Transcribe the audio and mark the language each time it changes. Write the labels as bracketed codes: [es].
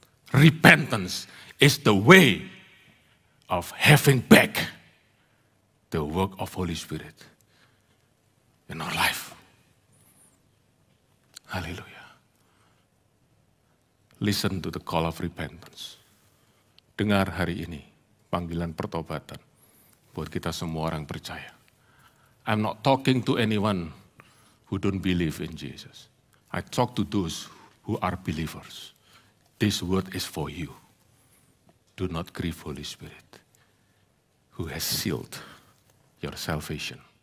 [en] Repentance is the way of having back the work of Holy Spirit in our life. Hallelujah. Listen to the call of repentance. [id] Dengar hari ini panggilan pertobatan buat kita semua orang percaya. [en] I'm not talking to anyone who don't believe in Jesus. I talk to those who are believers. This word is for you. Do not grieve Holy Spirit, who has sealed your salvation.